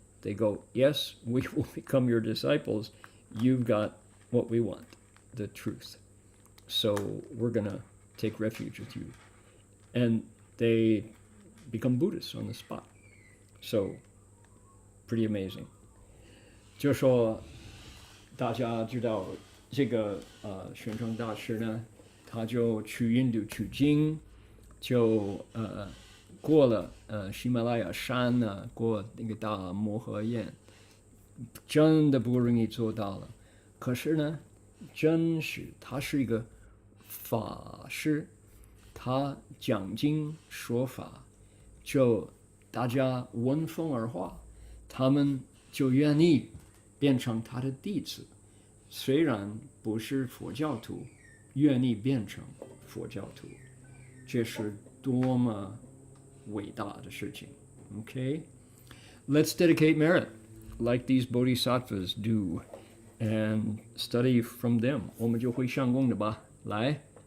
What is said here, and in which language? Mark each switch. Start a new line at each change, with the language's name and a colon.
English: They go, yes, we will become your disciples. You've got what we want, the truth. So we're going to take refuge with you. And they become Buddhists on the spot. So pretty amazing。
Chinese: 就说大家知道这个玄奘大师呢，他就去印度取经，就过了喜马拉雅山呢，过那个大摩诃宴，真的不容易做到了。可是呢，真是他是一个法师，他讲经说法，就大家闻风而化，他们就愿意变成他的弟子，虽然不是佛教徒，愿意变成佛教徒，这是多么伟大的事情。
English: Okay? Let's dedicate merit like these bodhisattvas do and study from them.
Chinese: 我们就会上供的吧。来。